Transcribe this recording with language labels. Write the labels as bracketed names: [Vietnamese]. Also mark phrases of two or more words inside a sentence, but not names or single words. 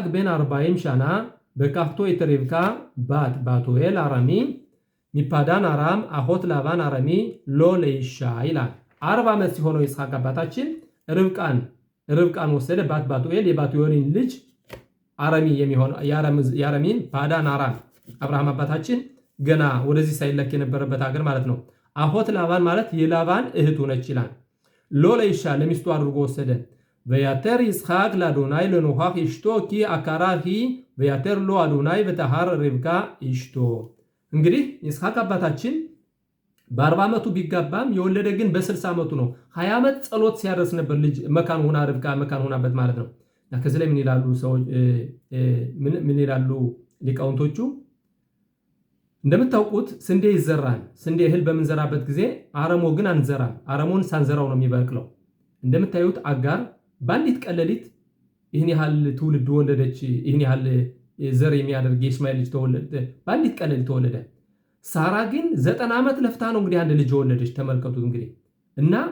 [Hebrew] בן 40 שנה בקחתו את רבקה בת בתואל הארמי מפדן ארם אחות לבן הארמי לו לאשה [Amharic] ይላል። 40 ዓመት ሲሆነው ይስሐቅ አባታችን ርብቃን ወሰደ። ባቱኤል የባቱኤልን ልጅ አራሚ የሚሆን የአራሚን ፓዳን አራም አብርሃም አባታችን ገና ወደዚህ ሳይለክ የነበረበት ሀገር ማለት ነው። አሆት ላባን ማለት የላባን እህቱ ነች ይላል። [Hebrew] לו לאשה [Amharic] ለሚስቱ አድርጎ ወሰደ። [Hebrew] ויתר יצחק לאדוני לנוכח אשתו כי עקרה היא ויתר לו אדוני ותהר רבקה אשתו። [Amharic] እንግዲህ ይስሐቅ አባታችን በ40 ዓመቱ ቢጋባም የወለደ ግን በ60 ዓመቱ ነው። 20 ዓመት ጸሎት ሲያደርስ ነበር ልጅ መካን ሆና ርብቃ መካን ሆናበት ማለት ነው። እና ከዚህ ላይ ምን ይላሉ ሰዎች ምን ይላሉ ሊቃውንቶቹ? እንደምታውቁት ስንዴ ይዘራል። ስንዴ እህል በምንዘራበት ጊዜ አረሞ ግን አንዘራም። አረሞን ሳንዘራው ነው የሚበቅለው። እንደምታዩት አጋር ባንዲት ቀለሊት ይህን ያህል ትውልድ ወለደች። ይህን ያህል ዘር የሚያደርግ የእስማኤል ልጅ ተወለደ። ባንዲት ቀለሊት ተወለደ። ሳራ ግን 90 ዓመት ለፍታ ነው እንግዲህ አንድ ልጅ ወለደች። ተመልከቱት እንግዲህ እና